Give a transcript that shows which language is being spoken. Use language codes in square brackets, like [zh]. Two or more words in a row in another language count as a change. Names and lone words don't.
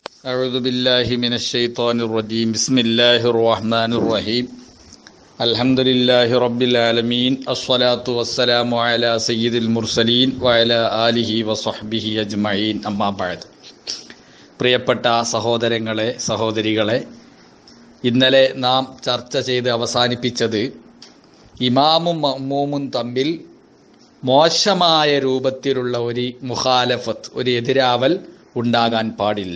[ar] أعوذ بالله من الشيطان الرجيم بسم الله الرحمن الرحيم الحمد لله رب العالمين الصلاة والسلام على سيد المرسلين وعلى آله وصحبه أجمعين أما بعد. [ml] പ്രിയപ്പെട്ട സഹോദരങ്ങളെ സഹോദരികളെ, ഇന്നലെ നാം ചർച്ച ചെയ്ത് അവസാനിപ്പിച്ചത് ഇമാമും മഅ്മൂമും തമ്മിൽ മോശമായ രൂപത്തിലുള്ള ഒരു മുഖാലഫത്ത്, ഒരു എതിരാവൽ ഉണ്ടാകാൻ പാടില്ല.